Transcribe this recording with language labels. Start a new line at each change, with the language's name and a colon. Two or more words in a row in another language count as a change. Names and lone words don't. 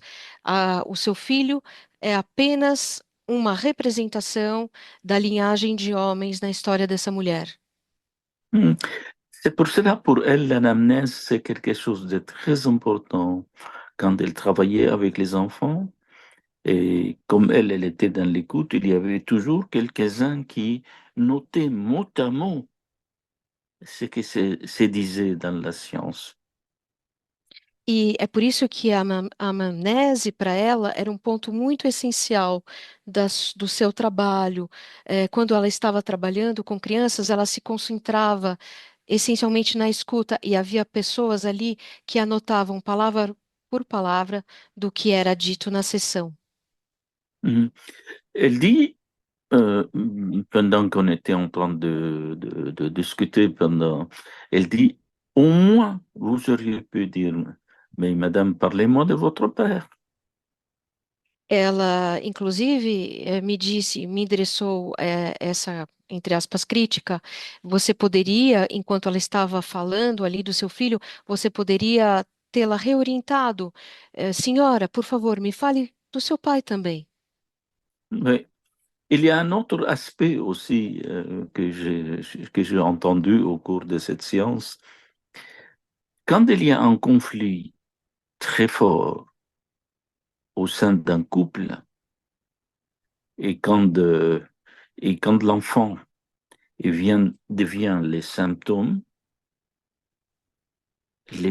Portuguese: O seu filho é apenas uma representação da linhagem de homens na história dessa mulher. Hmm.
French: C'est pour cela, pour elle, l'anamnèse, c'est quelque chose de très important quand elle travaillait avec les enfants. Et comme elle était dans l'écoute, il y avait toujours quelques-uns qui notaient mot à mot ce qui se disait dans la science.
Portuguese: E é por isso que a anamnese para ela era um ponto muito essencial do seu trabalho. Quando ela estava trabalhando com crianças, ela se concentrava essencialmente na escuta e havia pessoas ali que anotavam palavra por palavra do que era dito na sessão. Mhm.
French: Elle dit, pendant qu'on était en train de discuter, elle dit, Au moins, vous auriez pu dire, mais madame, parlez-moi de votre père.
Portuguese: Ela, inclusive, me disse, me endereçou essa, entre aspas, crítica. Você poderia, enquanto ela estava falando ali do seu filho, você poderia tê-la reorientado. Senhora, por favor, me fale do seu pai também.
French: Mais il y a un autre aspect aussi que j'ai entendu au cours de cette séance. Quand il y a un conflit très fort au sein d'un couple et et quand l'enfant devient les symptômes, les